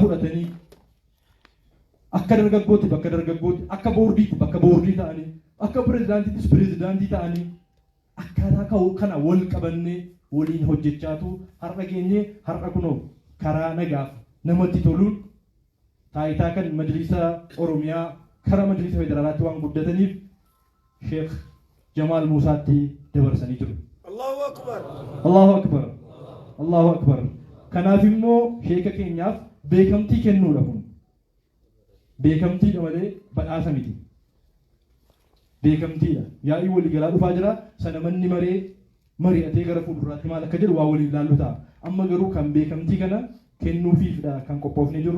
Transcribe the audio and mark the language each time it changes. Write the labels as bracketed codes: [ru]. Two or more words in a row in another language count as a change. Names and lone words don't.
[om] fudhatanii akka dargaggootti bakka dargaggootti akka boordiitti bakka boordii ta'anii akka pirezidaantiittis pirezidaantii ta'anii akkaataa kana wal qabannee waliin hojjechaatu har'a geenye har'a kunoo karaa nagaaf namatti toluun taayitaa kan majlisa oromiyaa karaa majlisa federaalaatti waan guddataniif sheekh Jamaal Muusaatti dabarsanii jiru. [ar] الله أكبر الله أكبر الله أكبر. [om] Kanaaf immoo sheeka keenyaaf beekamtii kennuudha kun. Beekamtiidha malee badhaasa miti. Beekamtiidha. Yaa'ii waliigalaa dhufaa jira sana manni mari'atee gara fuulduraatti maal akka jedhu waa waliin ilaallu ta'a. Amma garuu kan beekamtii kana kennuufiifdha kan qophoofnee jirru.